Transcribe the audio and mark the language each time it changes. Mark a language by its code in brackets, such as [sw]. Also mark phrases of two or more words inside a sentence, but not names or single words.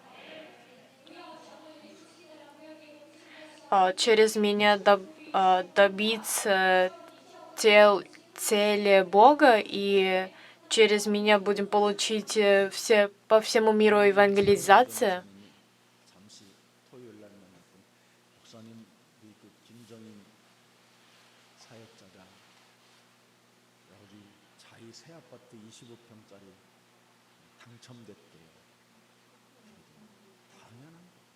[ru] Через меня добиться цели Бога, и через меня будем получить по всему миру евангелизация. [ko] 잠시 토요일 날 만났던 목사님 그 김정인 사역자가 여기 자기 새 아파트 25평짜리 당첨됐대요. 당연한 거.